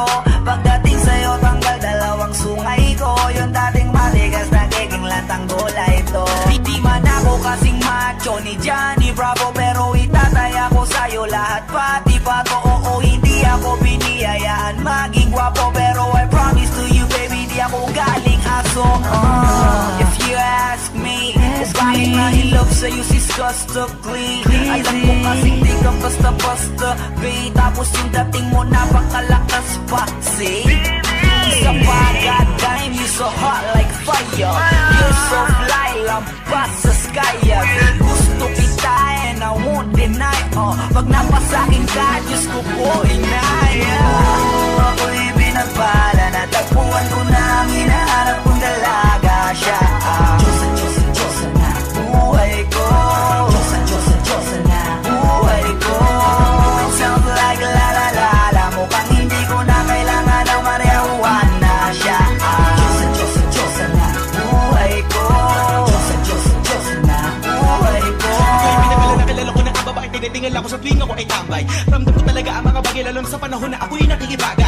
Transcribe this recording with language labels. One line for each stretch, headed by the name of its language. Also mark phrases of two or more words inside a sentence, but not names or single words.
Filipino: Pagdating sa'yo tanggal dalawang sungay ko. Yung dating matigas nagiging lantang bola ito. Di man ako kasing macho ni Johnny Bravo, pero itataya ko sa'yo lahat pati pa to. Oo, hindi ako biniyaya maging gwapo, pero
English: I promise to you baby,
Filipino: di ako galing aso.
English: If you ask me,
Filipino: bakit mahilap sa'yo si Scusta Clee? Alam ko kasi di ka basta-basta, babe. Tapos yung dating mo napakalakas pa, see? Isa pa,
English: goddamn, you so hot like fire. You're so fly,
Filipino: lampas sa sky. Gusto kita
English: and I won't deny.
Filipino: Pag napasakin ka, Diyos ko po inay. Ako'y binagpala, natagpuan ko na ang hinahanap kong dalaga siya. Diyosa na buhay ko. Diyosa na buhay ko.
English: It sounds like la la la la.
Filipino: Mukhang hindi ko na kailangan ng marijuana siya. Diyosa na buhay ko. Diyosa na buhay ko. Kaya pinagala na kilala ko na ang babae, tinitingala ako sa tuwing ako ay tambay. Ramdam ko talaga ang mga bagay, lalo na sa panahon na ako'y nakikibagay.